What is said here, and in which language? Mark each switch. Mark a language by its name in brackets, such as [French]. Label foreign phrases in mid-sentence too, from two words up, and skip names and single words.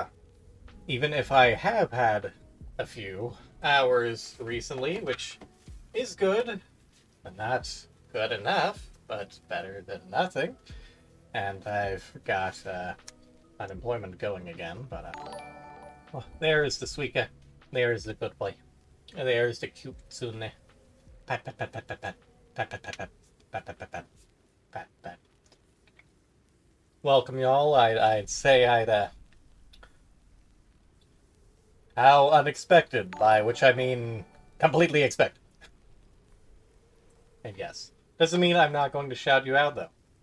[English] Even if I have had a few hours recently, which is good, but not good enough, but better than nothing. And I've got unemployment going again, but oh, there is the Suika. There is the good boy. There is the cute Tsune. Pat, pat, pat, pat, pat, pat. Pat, pat, pat, pat. Pat, pat, pat, pat. Pat, pat. Welcome, y'all. I'd say how unexpected, by which I mean completely expected. And yes, doesn't mean I'm not going to shout you out, though.